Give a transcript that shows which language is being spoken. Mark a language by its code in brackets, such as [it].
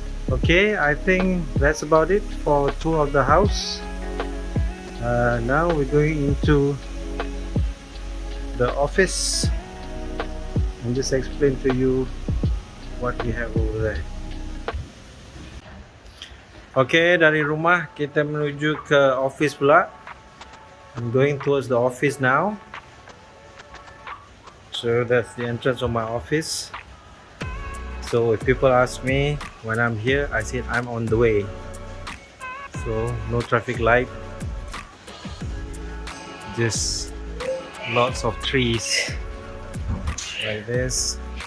[en] Okay, I think that's about it for tour of the house. Now we're going into the office and just explain to you what we have over there. [ms] Okay, dari rumah kita menuju ke office pula. [en] I'm going towards the office now. So that's the entrance of my office. So if people ask me when I'm here, I said I'm on the way. So no traffic light, just lots of trees like this.